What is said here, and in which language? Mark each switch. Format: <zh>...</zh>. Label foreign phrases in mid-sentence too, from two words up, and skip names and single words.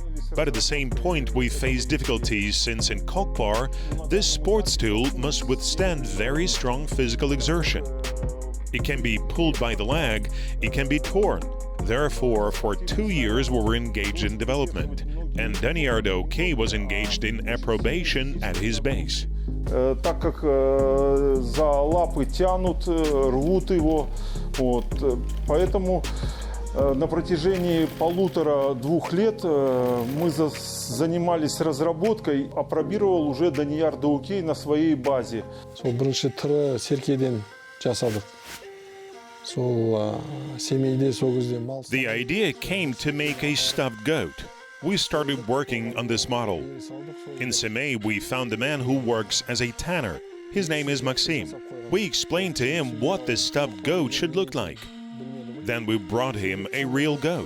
<en>But at the same point, we face difficulties since in Kokpar, this sports tool must withstand very strong physical exertion. It can be pulled by the leg, it can be torn. Therefore, for 2 years we were engaged in development, and Daniardo K was engaged in approbation at his base.</en> <ru>Так как за лапы тянут, рвут его, поэтому на протяжении 1,5-2 лет мы занимались разработкой, апробировал уже Daniardo K на своей базе.</ru> <kk>Сол бірінші түрі серкеден жасадық. Сол семейде сол кезде мал.</kk> <en>The idea came to make a stuffed goat. We started working on this model. In Semey, we found a man who works as a tanner. His name is Maxime. We explained to him what this stuffed goat should look like. Then we brought him a real goat.</en>